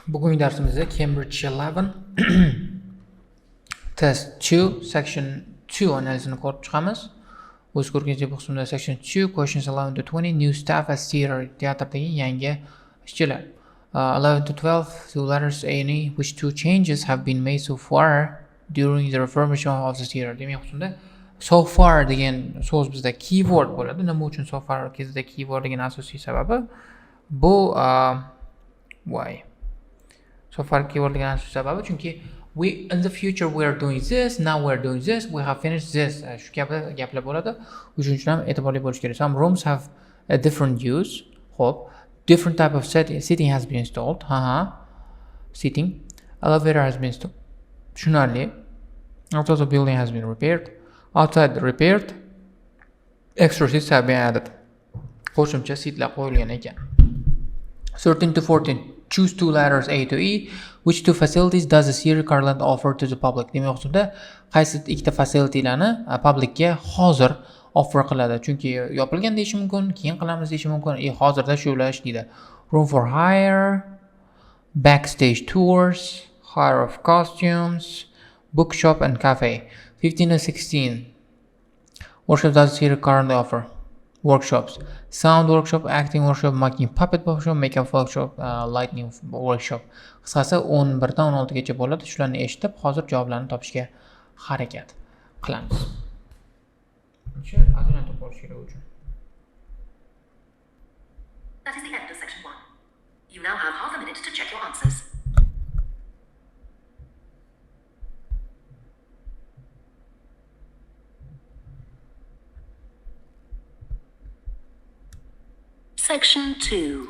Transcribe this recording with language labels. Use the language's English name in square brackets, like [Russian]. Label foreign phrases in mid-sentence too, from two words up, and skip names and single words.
[Uzbek] Bugungi darsimizda Cambridge 11 Test 2 Section 2 analizini ko'rib chiqamiz. O'z ko'rganingizdek bu qismda [English] Section 2 Questions 11 to 20 New staff [Uzbek] as teatrdagi yangi ishchilar. [English] 11 to 12 two letters A and E which two changes have been made so far during the refurbishment of the theater. Demak, qismda so far degan so'z bizda keyword bo'ladi. [Uzbek] Nima uchun [English] so far [Uzbek] kezida keyword degan asosiy sababi bu [English] why so far keyword [Uzbek] degan asosiy sababi chunki [English] we in the future we are doing this, now we are doing this, we have finished this. [Uzbek] Shu kabi gaplar bo'ladi. Shuning uchun ham e'tiborli bo'lish kerak. [English] Some rooms have a different use. Xo'p, different type of seating has been installed. Seating. Elevator has been installed. [Uzbek] Tushunarli. [English] Outside the building has been repaired. Outside repaired. Extra seats have been added. [Uzbek] Qo'shimcha seatlar qo'yilgan ekan. [English] 13 to 14. Choose two letters A to E. Which two facilities does the Sierra Carland offer to the public? [Uzbek] Demak, o'qishda qaysi ikkita facilitylarni publicga hozir offer qiladi? Chunki yopilgan deyish mumkin, keyin qilamiz deyish mumkin. Hozirda shular ishlaydi. [English] Room for hire, backstage tours, hire of costumes, bookshop and cafe. 15 and 16. Workshop does the Sierra Carland offer? Workshops. Sound workshop, acting workshop, making puppet workshop, makeup workshop, lighting workshop. [Uzbek] Qisqasi 11 dan 16 gacha bo'ladi. Shularni eshitib, hozir javoblarni topishga harakat qilamiz. Shu ajratib qolish kerak uchun. [English] That is the end of section 1. You now have half a minute to check your answers. Section 2.